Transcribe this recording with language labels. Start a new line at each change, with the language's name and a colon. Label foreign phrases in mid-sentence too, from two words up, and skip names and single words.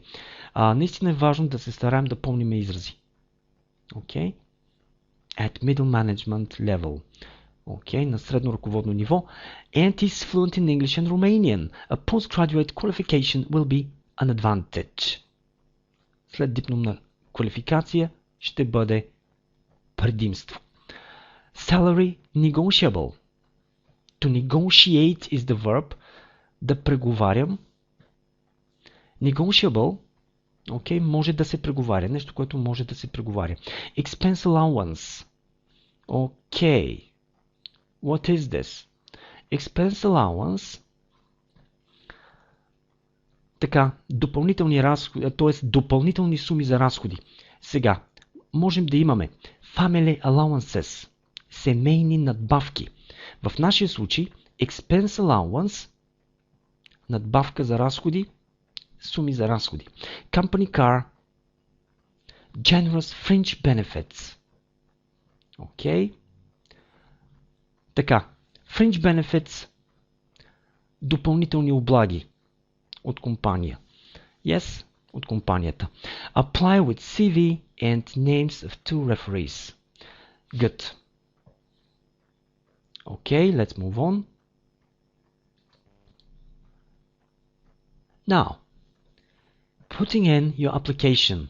Bulgarian: Наистина е важно да се стараем да помним изрази.
English: Okay? At middle management level.
Bulgarian: Okay, на средно ръководно ниво.
English: And is fluent in English and Romanian. A postgraduate qualification will be an advantage.
Bulgarian: След дипломна квалификация ще бъде предимство.
English: Salary negotiable. To negotiate is the verb.
Bulgarian: Да преговарям. Negotiable. Okay, може да се преговаря. Нещо, което може да се преговаря.
English: Expense allowance. Okay. What is this? Expense allowance.
Bulgarian: Така, допълнителни разходи, т.е. допълнителни суми за разходи. Сега, можем да имаме
English: family allowances,
Bulgarian: семейни надбавки. В нашия случай,
English: expense allowance,
Bulgarian: надбавка за разходи, суми за разходи.
English: Company car, generous fringe benefits.
Bulgarian: Окей. Така,
English: fringe benefits,
Bulgarian: допълнителни облаги от компания. Yes, от компанията.
English: Apply with CV and names of 2 referees. Good. Okay, let's move on. Now, putting in your application.